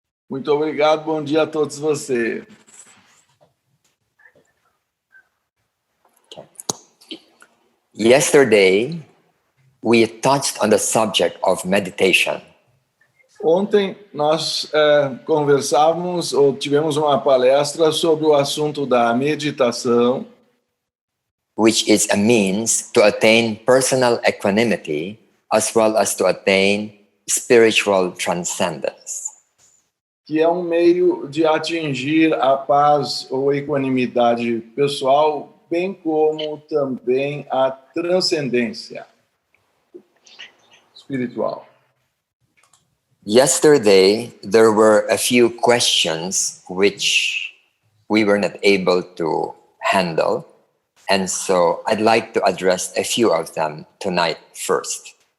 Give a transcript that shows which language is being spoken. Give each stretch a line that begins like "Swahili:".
Portuguese: Muito obrigado, bom dia a todos vocês.
English: Yesterday, we touched on the subject of meditation.
Portuguese: Ontem nós conversávamos ou tivemos uma palestra sobre o assunto da meditação,
English: which is a means to attain personal equanimity as well as to attain spiritual transcendence.
Portuguese: que é um meio de atingir a paz ou equanimidade pessoal, bem como também a transcendência espiritual.
English: Yesterday, there were a few questions which we were not able to handle, and so I'd like to address a few of them tonight first.